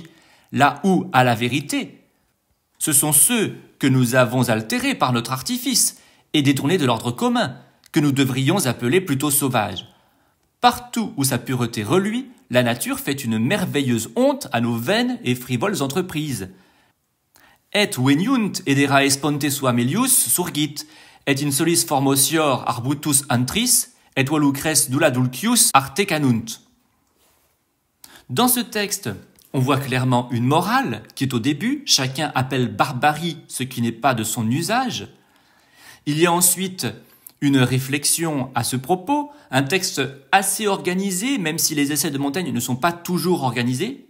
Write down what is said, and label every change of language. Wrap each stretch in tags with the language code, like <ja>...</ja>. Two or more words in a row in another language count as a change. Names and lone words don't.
<fr>Là où, à la vérité, ce sont ceux que nous avons altérés par notre artifice et détournée de l'ordre commun, que nous devrions appeler plutôt sauvage. Partout où sa pureté reluit, la nature fait une merveilleuse honte à nos vaines et frivoles entreprises.</fr> <la>Et veniunt ederae sponte sua melius surgit, et in solis formosior arbutus antris, et volucres dula dulcius arte canunt.</la> <fr>Dans ce texte, on voit clairement une morale qui est au début, chacun appelle barbarie ce qui n'est pas de son usage. Il y a ensuite une réflexion à ce propos, un texte assez organisé, même si les essais de Montaigne ne sont pas toujours organisés.</fr>